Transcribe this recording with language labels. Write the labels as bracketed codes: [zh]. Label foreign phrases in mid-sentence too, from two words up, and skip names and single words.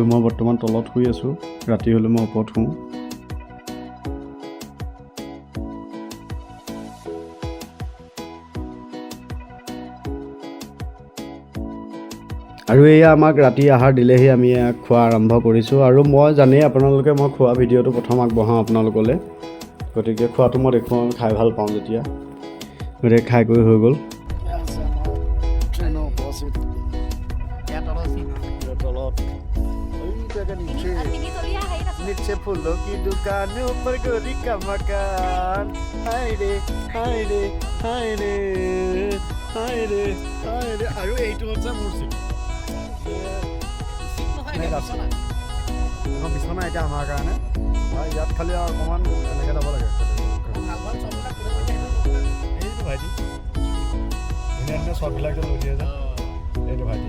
[as] মই বৰ্তমান তলত শুই আছোঁ, ৰাতি হ'লে মই ওপৰত শুওঁ। আৰু এয়া আমাক ৰাতি আহাৰ দিলেহি, আমি খোৱা আৰম্ভ কৰিছোঁ। আৰু মই জানেই আপোনালোকে, মই খোৱা ভিডিঅ'টো প্ৰথম আগবঢ়াওঁ আপোনালোকলৈ। গতিকে খোৱাটো মই দেখুৱাওঁ, খাই ভাল পাওঁ যেতিয়া। গতিকে খাই কৰি হৈ গ'ল। [hi] नीचे फूलों की दुकानों पर गोरी का मकान, हाय रे हाय रे हाय रे हाय रे हाय रे। [as] আৰু এইটো হৈছে মোৰ চিট। বিছনা এতিয়া আমাৰ কাৰণে, ইয়াত খালি আৰু অকণমান এনেকৈ যাব লাগে। এইটো ভাইটি ধুনীয়া ধুনীয়া শ্বটবিলাক যে লৈ দিয়ে যে, এইটো ভাইটি।